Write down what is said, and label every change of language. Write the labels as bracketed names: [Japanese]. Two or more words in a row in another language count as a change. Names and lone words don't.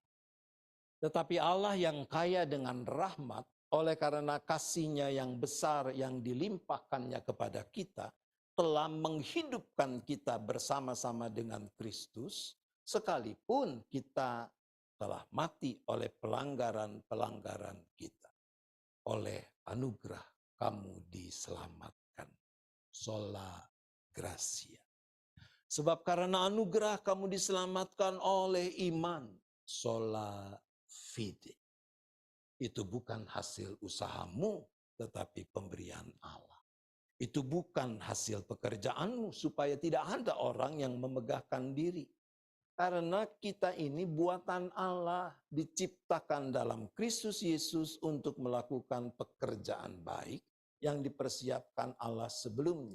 [Indonesian] Tetapi Allah yang kaya dengan rahmat, oleh karena kasih-Nya yang besar yang dilimpahkannya kepada kita, telah menghidupkan kita bersama-sama dengan Kristus, sekalipun kita telah mati oleh pelanggaran-pelanggaran kita. Oleh anugerah kamu diselamatkan. [Latin] Sola gratia. [Indonesian] Sebab karena anugerah kamu diselamatkan oleh iman. [Latin] Sola fide. [Indonesian] Itu bukan hasil usahamu, tetapi pemberian Allah. Itu bukan hasil pekerjaanmu, supaya tidak ada orang yang memegahkan diri. Karena kita ini buatan Allah, diciptakan dalam Kristus Yesus untuk melakukan pekerjaan baik yang dipersiapkan Allah sebelumnya.